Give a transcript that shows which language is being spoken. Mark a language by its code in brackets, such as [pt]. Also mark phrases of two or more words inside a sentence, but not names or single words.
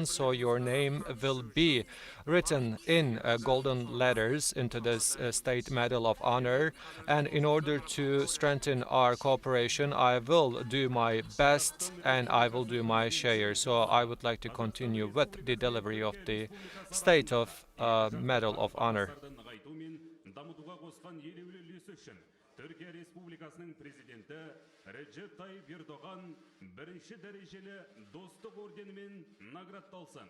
[en] So your name will be written in golden letters into this State Medal of Honor. And in order to strengthen our cooperation, I will do my best and I will do my share. So I would like to continue with the delivery of the State of Medal of Honor. [kk] Дамытуға қосқан елеулі үлесі үшін Түркия Республикасының президенті Recep Tayyip Erdoğan бірінші дәрежелі достық орденімен наградталсын.